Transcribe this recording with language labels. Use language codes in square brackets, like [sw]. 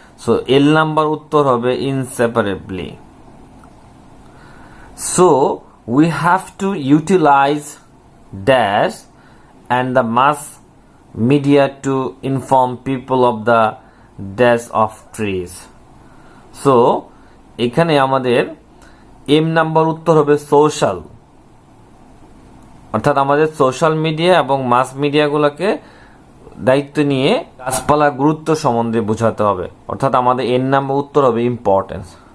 [bn] So এল number উত্তর হবে ইনসেপারেবলি। [en] So we have to utilize dash and the mass media to inform people of the dash of trees. [bn] So এখানে আমাদের M number উত্তর হবে social, অর্থাৎ আমাদের সোশ্যাল মিডিয়া এবং মাস মিডিয়াগুলোকে দায়িত্ব নিয়ে গাছপালা গুরুত্ব সম্বন্ধে বোঝাতে হবে, অর্থাৎ আমাদের এন নাম্বার উত্তর হবে ইম্পর্টেন্স।